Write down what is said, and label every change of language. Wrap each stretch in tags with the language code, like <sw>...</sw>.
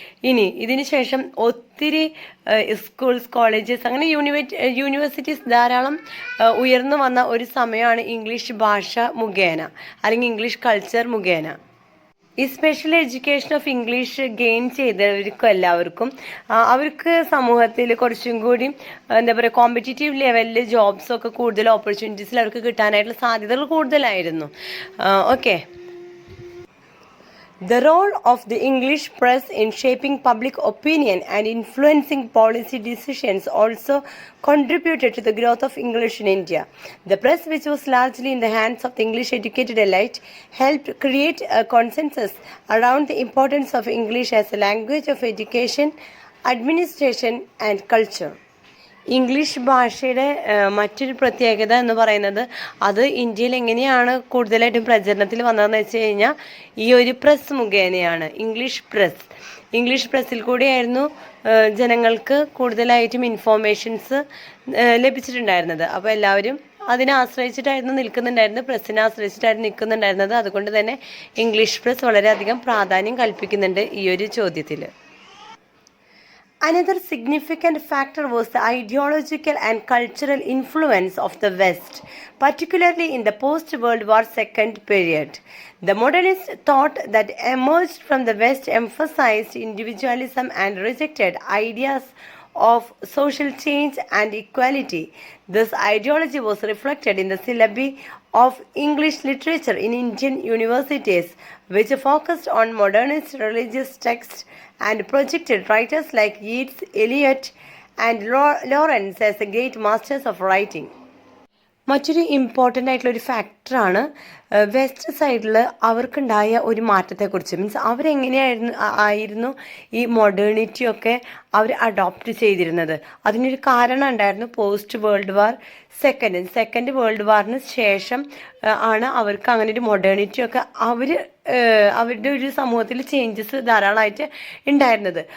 <ml>ഇനി ഇതിന് ശേഷം ഒത്തിരി സ്കൂൾസ്, കോളേജസ്, അങ്ങനെ യൂണിവേഴ്സിറ്റീസ് ധാരാളം ഉയർന്നു വന്ന ഒരു സമയമാണ് ഇംഗ്ലീഷ് ഭാഷ മുഖേന അല്ലെങ്കിൽ ഇംഗ്ലീഷ് കൾച്ചർ മുഖേന. ഈ</ml> <en>special education of English</en> <ml>gain ചെയ്തവർക്കും എല്ലാവർക്കും അവർക്ക് സമൂഹത്തിൽ കുറച്ചും കൂടി എന്താ പറയുക കോമ്പറ്റീറ്റീവ് ലെവലിൽ ജോബ്സൊക്കെ കൂടുതൽ ഓപ്പർച്യൂണിറ്റീസിൽ അവർക്ക് കിട്ടാനായിട്ടുള്ള സാധ്യതകൾ കൂടുതലായിരുന്നു. Okay.</ml> <en>The role of the English press in shaping public opinion and influencing policy decisions also contributed to the growth of English in India. The press, which was largely in the hands of the English educated elite, helped create a consensus around the importance of English as a language of education, administration and culture.</en> <ml>English ഭാഷയുടെ മറ്റൊരു പ്രത്യേകത എന്ന് പറയുന്നത് അത് ഇന്ത്യയിൽ എങ്ങനെയാണ് കൂടുതലായിട്ടും പ്രചരണത്തിൽ വന്നതെന്ന് വെച്ച് കഴിഞ്ഞാൽ ഈ ഒരു പ്രസ് മുഖേനയാണ്. ഇംഗ്ലീഷ് പ്രസ്സിൽ കൂടിയായിരുന്നു ജനങ്ങൾക്ക് കൂടുതലായിട്ടും ഇൻഫോർമേഷൻസ് ലഭിച്ചിട്ടുണ്ടായിരുന്നത്. അപ്പോൾ എല്ലാവരും അതിനെ ആശ്രയിച്ചിട്ടായിരുന്നു നിൽക്കുന്നുണ്ടായിരുന്നത്, പ്രസ്സിനെ ആശ്രയിച്ചിട്ടായിരുന്നു നിൽക്കുന്നുണ്ടായിരുന്നത്. അതുകൊണ്ട് തന്നെ ഇംഗ്ലീഷ് പ്രസ് വളരെയധികം പ്രാധാന്യം കൽപ്പിക്കുന്നുണ്ട് ഈ ഒരു ചോദ്യത്തിൽ.</ml> <en>Another significant factor was the ideological and cultural influence of the West, particularly in the post-World War II period. The modernist thought that emerged from the West emphasized individualism and rejected ideas of social change and equality. This ideology was reflected in the syllabi of English literature in Indian universities, which focused on modernist religious texts and projected writers like Yeats, Eliot, and Lawrence as the great masters of writing.</en> <ml>മറ്റൊരു important ആയിട്ടുള്ള ഒരു ഫാക്ടറാണ് west സൈഡിൽ അവർക്കുണ്ടായ ഒരു മാറ്റത്തെക്കുറിച്ച്. Means അവരെങ്ങനെയായിരുന്നു ഈ മോഡേണിറ്റിയൊക്കെ അവർ adopt ചെയ്തിരുന്നത്. അതിനൊരു കാരണം ഉണ്ടായിരുന്നു.</ml> <en>post world war</en> <ml>second world വാറിന് ശേഷം ആണ് അവർക്ക് അങ്ങനെ ഒരു മോഡേണിറ്റിയൊക്കെ അവരുടെ ഒരു സമൂഹത്തിൽ ചേഞ്ചസ് ധാരാളമായിട്ട് ഉണ്ടായിരുന്നത്.</ml>